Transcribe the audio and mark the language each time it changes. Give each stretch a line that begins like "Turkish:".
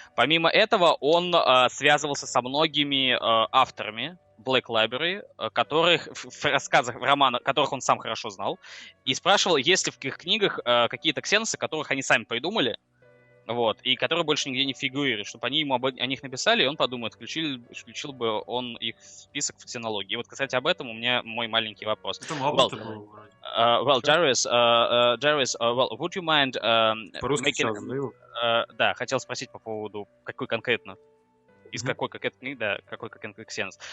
Russian: Помимо этого, он связывался со многими авторами Black Library, которых в рассказах, в романах, которых он сам хорошо знал, и спрашивал, есть ли в их книгах какие-то ксеносы, которых они сами придумали, вот, и которые больше нигде не фигурируют, чтобы они ему о них написали, и он подумает, включил бы он их в список в ксенологии. И вот, кстати, об этом у меня мой маленький вопрос. Это Мабута был.
English: Darius, would you mind making...
Russian: Да, хотел спросить по поводу, какой конкретно, из какой конкретной книги, да, какой конкретный ксенос.